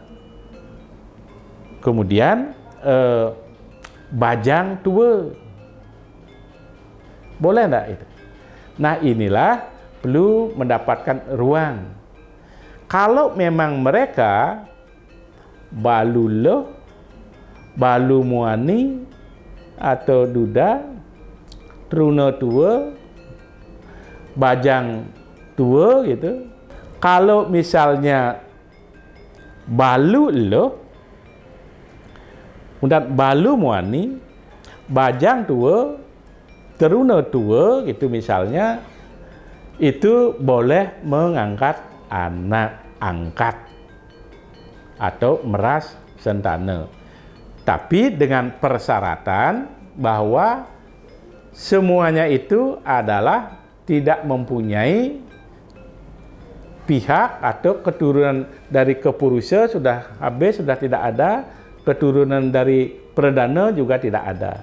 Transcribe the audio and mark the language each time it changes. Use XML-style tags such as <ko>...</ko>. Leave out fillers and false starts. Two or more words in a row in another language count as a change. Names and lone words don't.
<id>Kemudian</id> <ban>bajang tua,</ban> <id>boleh enggak itu? Nah inilah perlu mendapatkan ruang. Kalau memang mereka</id> <ban>balu loh, balu muani</ban> <id>atau duda,</id> <ban>truna tua, bajang tua</ban> <id>gitu. Kalau misalnya</id> <ban>balu loh,</ban> <id>kemudian</id> <ban>balu muani, bajang tua, truna tua</ban> <id>gitu misalnya, itu boleh mengangkat anak angkat atau</id> <ban>meras sentana.</ban> <id>Tapi dengan persyaratan bahwa semuanya itu adalah tidak mempunyai pihak atau keturunan dari kepurusa sudah habis, sudah tidak ada, keturunan dari perdana juga tidak ada.</id>